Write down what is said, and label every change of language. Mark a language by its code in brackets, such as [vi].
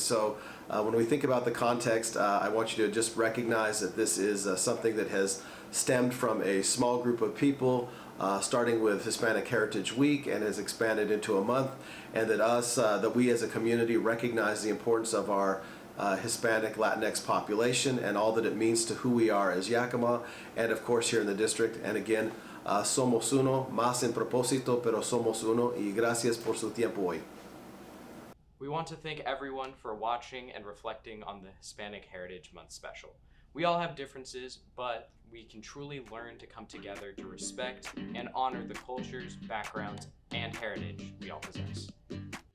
[en] So when we think about the context, I want you to just recognize that this is something that has stemmed from a small group of people, starting with Hispanic Heritage Week, and has expanded into a month, and that we as a community recognize the importance of our Hispanic Latinx population and all that it means to who we are as Yakima, and of course here in the district. [es] And again, somos uno, más en propósito, pero somos uno, y gracias por su tiempo hoy. [en] We want to thank everyone for watching and reflecting on the Hispanic Heritage Month special. We all have differences, but we can truly learn to come together to respect and honor the cultures, backgrounds, and heritage we all possess.